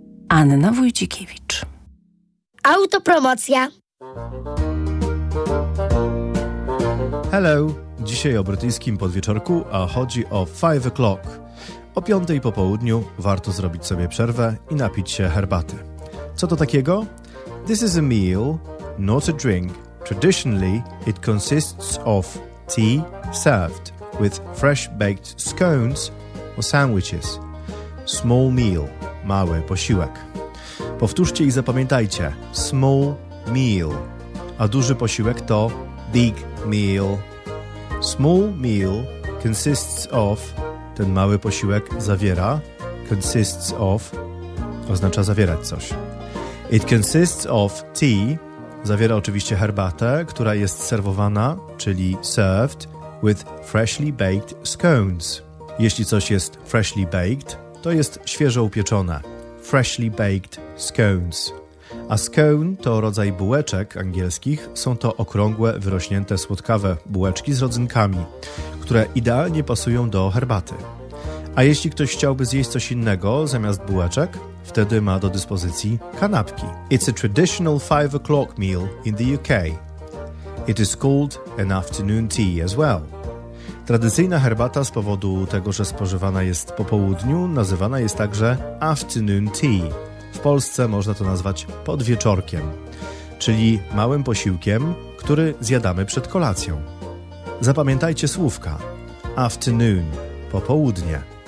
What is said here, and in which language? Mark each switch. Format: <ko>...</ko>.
<pl>Anna Wójcikiewicz. Autopromocja.</pl> <en>Hello.</en> <pl>Dzisiaj o brytyjskim podwieczorku, a chodzi o 5 o'clock. O 5 po południu warto zrobić sobie przerwę i napić się herbaty. Co to takiego?</pl> <en>This is a meal, not a drink. Traditionally, it consists of tea served with fresh baked scones or sandwiches.</en> <pl>Small meal, mały posiłek. Powtórzcie i zapamiętajcie. Small meal. A duży posiłek to big meal.</pl> <en>Small meal consists of,</en> <pl>ten mały posiłek zawiera, consists of, oznacza zawierać coś.</pl> <en>It consists of tea,</en> <pl>zawiera oczywiście herbatę, która jest serwowana, czyli served, with freshly baked scones. Jeśli coś jest freshly baked, to jest świeżo upieczone. Freshly baked scones. A scone to rodzaj bułeczek angielskich. Są to okrągłe, wyrośnięte, słodkawe bułeczki z rodzynkami, które idealnie pasują do herbaty. A jeśli ktoś chciałby zjeść coś innego zamiast bułeczek, wtedy ma do dyspozycji kanapki.</pl> <en>It's a traditional 5 o'clock meal in the UK. It is called an afternoon tea as well.</en> <pl>Tradycyjna herbata z powodu tego, że spożywana jest po południu, nazywana jest także afternoon tea. W Polsce można to nazwać podwieczorkiem, czyli małym posiłkiem, który zjadamy przed kolacją. Zapamiętajcie słówka. Afternoon, popołudnie.</pl>